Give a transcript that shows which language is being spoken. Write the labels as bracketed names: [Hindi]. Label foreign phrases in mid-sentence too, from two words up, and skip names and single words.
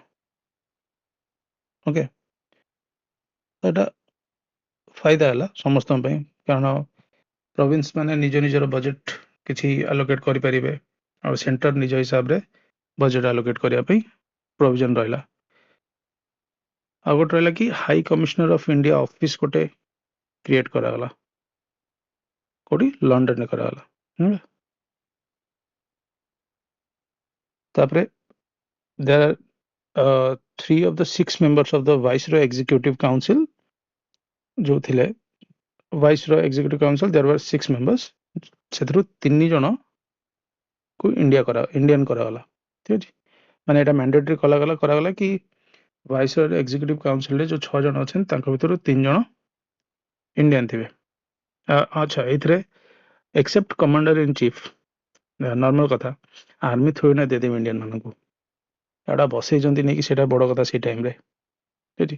[Odia] ଓକେ, ଏଟା ଫାଇଦା ହେଲା ସମସ୍ତଙ୍କ ପାଇଁ, କାରଣ ପ୍ରୋଭିନ୍ସ ମାନେ ନିଜ ନିଜର ବଜେଟ୍ କିଛି ଆଲୋକେଟ୍ କରିପାରିବେ, ଆଉ ସେଣ୍ଟର ନିଜ ହିସାବରେ ବଜେଟ୍ ଆଲୋକେଟ୍ କରିବା ପାଇଁ ପ୍ରୋଭିଜନ ରହିଲା। ଆଉ ଗୋଟେ ରହିଲା କି [English] High Commissioner of India office [Odia] ଗୋଟେ କ୍ରିଏଟ୍ କରାଗଲା, କୋଉଠି? ଲଣ୍ଡନରେ କରାଗଲା। ତାପରେ [English] there are 3 of the 6 members of the Viceroy Executive Council जो ଥିଲେ Viceroy Executive Council, there were 6 members, [Odia] ସେଥିରୁ 3 ଜଣ କୁ ଇଣ୍ଡିଆନ କରାଗଲା, ଠିକ ଅଛି। ମାନେ ଏଟା ମ୍ୟାଣ୍ଡେଟରୀ କରାଗଲା କି Viceroy Executive Council ରେ ଯୋଉ 6 ଜଣ ଅଛନ୍ତି ତାଙ୍କ ଭିତରୁ 3 ଜଣ ଇଣ୍ଡିଆନ ଥିବେ। ଆଚ୍ଛା, ଏଇଥିରେ [English] except Commander in Chief, [Odia] ନର୍ମାଲ କଥା, ଆର୍ମି ଥୋଡ଼ି ନା ଦେଇଦେବେ ଇଣ୍ଡିଆନ ମାନଙ୍କୁ, ଏଟା ବସେଇଛନ୍ତି ନେଇକି, ସେଇଟା ବଡ କଥା ସେଇ ଟାଇମରେ, ଠିକ ଅଛି।